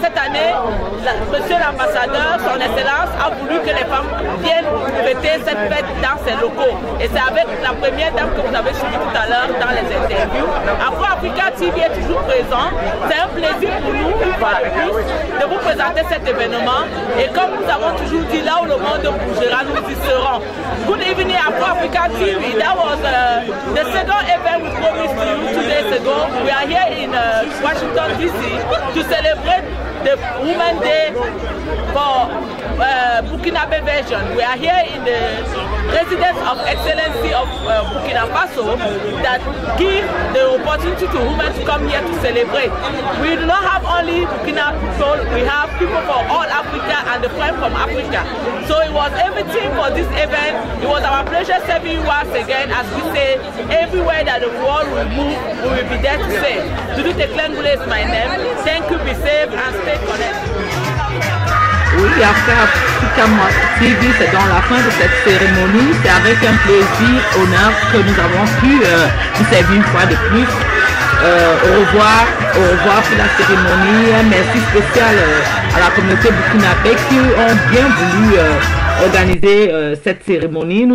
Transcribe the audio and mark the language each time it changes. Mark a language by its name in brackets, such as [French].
[French] Cette année, monsieur l'ambassadeur, son excellence, a voulu que les femmes viennent fêter cette fête dans ses locaux. Et c'est avec la première dame que vous avez suivi tout à l'heure dans les interviews. Afro Africa TV est toujours présent. C'est un plaisir pour nous, une fois de plus, de vous présenter cet événement. Et comme nous avons toujours dit, là où le monde bougera, nous y serons. [English] Good evening, Afro Africa TV. That was the second event we promised to you 2 days ago. We are here in Washington, D.C. to celebrate the Women's Day for Burkinabe version. We are here in the Residence of Excellency of Burkina Faso that give the opportunity to women to come here to celebrate. We do not have only Burkina people, we have people from all Africa and the friends from Africa. So it was everything for this event. It was our pleasure serving you once again. As we say, everywhere that the world will move, we will be there to say. Dudu Teklengoule is my name. Thank you, be safe and stay connected. [French] Oui, Afro Africa TV, c'est dans la fin de cette cérémonie. C'est avec un plaisir, honneur que nous avons pu vous servir une fois de plus. Au revoir pour la cérémonie. Un merci spécial à la communauté burkinabé qui ont bien voulu organiser cette cérémonie.